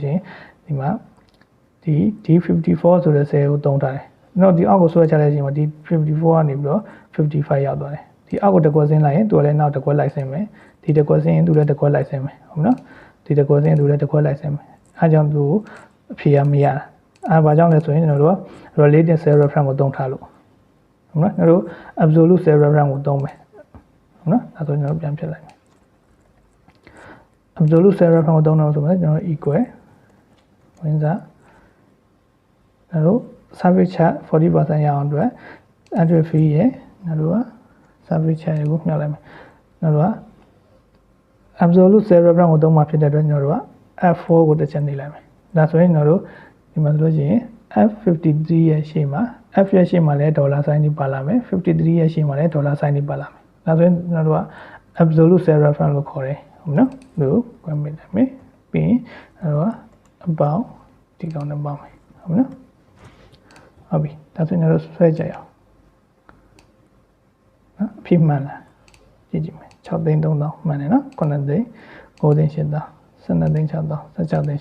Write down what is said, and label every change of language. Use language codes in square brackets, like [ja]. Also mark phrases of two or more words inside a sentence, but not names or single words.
[my] ရှိရင်ဒီမှာဒီ D54 ဆိုတဲ့ cell ကိုသုံးထားတယ်နော်ဒီအောက်ကိုဆွဲချလိုက်ခြင်းမှာဒီ 54 ကနေပြီးတော့55ရောက်သွားတယ်ဒီအောက်ကိုတစ်ကွက်ဆင်းလိုက်ရင်သူကလည်းနောက်တစ်ကွက်လိုက်ဆင်းမယ်ဒီတစ်ကွက်ဆင်းရင်သူလည်းတစ်ကွက်လိုက်ဆင်းမယ်ဟုတ် နော်ဒီတစ်ကွက်ဆင်းသူလည်းတစ်ကွက်လိုက်ဆင်းမယ်အဲကြောင့်သူအဖြေရမရတာအဲဘာကြောင့်လဲဆိုရင်ကျွန်တော်တို့က [en] related cell reference [my] ကိုသုံးထားလို့ဟုတ်နော်ကျွန်တော်တို့ absolute [en] cell reference [my] ကိုသုံးမယ်ဟုတ်နော်အဲဆိုကျွန်တော်တို့ပြန်ပြလိုက်မယ် [en] absolute cell reference [my] ကိုသုံးတော့ဆိုရင်ကျွန်တော် equal ဝင်စားကျွန်တော်တို့ [en] service charge [my] 40% ရအောင်အတွက် [en] entry fee [my] ရဲ့ကျွန်တော်တို့က [en] service charge [my] ကိုမြှောက်လိုက်မယ်ကျွန်တော်တို့က [en] absolute cell reference [my] ကိုသုံးမှာဖြစ်တဲ့အတွက်ကျွန်တော်တို့က F4 ကိုတစ်ချက်နေလိုက်မယ်ဒါဆိုရင်ကျွန်တော်တို့ဒီမှာဆိုလို့ရှိရင် F53 ရဲ့ရှေ့မှာ F ရဲ့ရှေ့မှာလည်းဒေါ်လာဆိုင်နေပါလာမယ်53ရဲ့ရှေ့မှာလည်းဒေါ်လာဆိုင်နေပါလာမယ်ဒါဆိုရင်ကျွန်တော်တို့က [en] absolute self reference [my] လို့ခေါ်တယ်ဟုတ်နော်လို့ comment လိုက်မယ်ပြီးရင်အဲ့တော့ about ဒီကောင်နဲ့ပါမယ်ဟုတ်နော်ဟုတ်ပြီဒါဆိုရင်ကျွန်တော်ဆွဲကြရအောင် နော်အဖြစ်မှန်လားကြည့်ကြည့်မယ်6သိန်း3000မှန်တယ်နော်9သိန်း9သိန်း8000 12သိန်း6000 16သိန်း